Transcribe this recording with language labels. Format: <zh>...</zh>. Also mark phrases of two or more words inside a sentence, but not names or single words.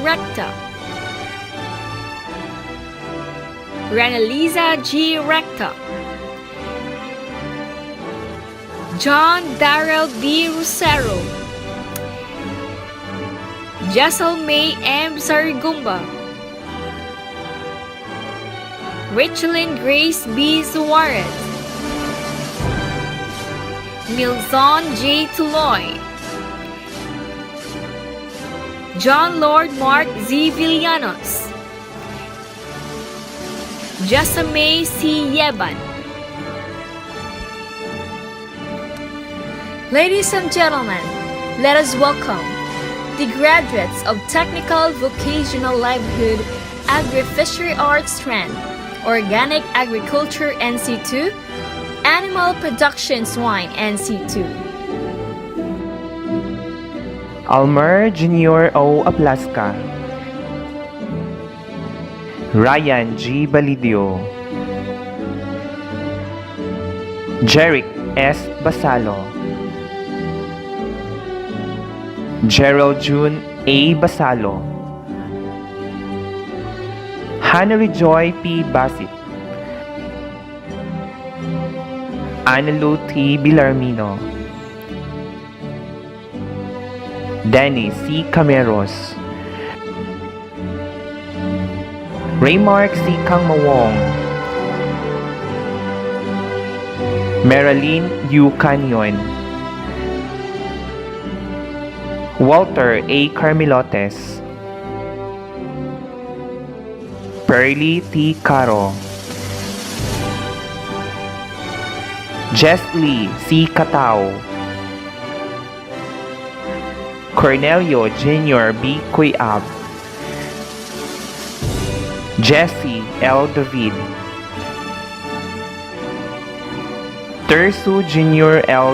<en>Recta, Renaliza G. Recta, John Darrell D. Rosero, Jessel May M. Sarigumba, Rachelyn Grace B. Suarez, Milzon J. Tuloy, John Lord Mark Z. Villanos, Jessamay C. Yeban. Ladies and gentlemen, let us welcome the graduates of Technical Vocational Livelihood Agri-Fishery Arts Strand, Organic Agriculture NC2, Animal Production Swine NC2. Almer Junior O. Aplaska, Ryan G. Balidio, Jeric S. Basalo, Gerald June A. Basalo, Hannah Joy P. Basit, Annalou T. Bilarmino, Danny C. Cameros, Raymark C. Kangmawong, Marilyn U. Canyon, Walter A. Carmilotes, Pearly T. Caro, Jess Lee C. Catao, Cornelio Jr. B. Cuyab, Jesse L. David, Tersu Jr. L.</en>